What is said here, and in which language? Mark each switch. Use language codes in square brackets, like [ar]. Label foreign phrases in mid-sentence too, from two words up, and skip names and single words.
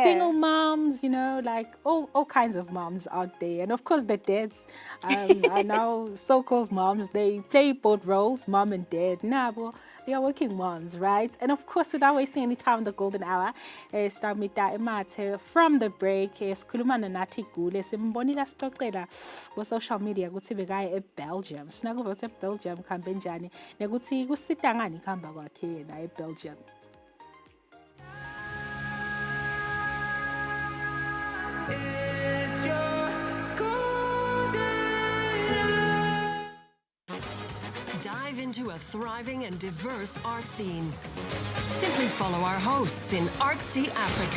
[en] Single moms, you know, like all kinds of moms out there. And of course the dads are now so-called moms. They play both roles, mom and dad. But they are working moms, right? And of course, without wasting any time in the golden hour, start with that Emate from the break. [zu] Sikhuluma nathi Gule simbonile sixoxela ku [en] social media [zu] ukuthi bekaya eBelgium. Sinakuva ukuthi eBelgium kuhambe njani nekuthi kusita ngani kuhamba kwakhe yena eBelgium. [en] Dive into a thriving and diverse art scene. Simply follow our hosts in Artsy Africa.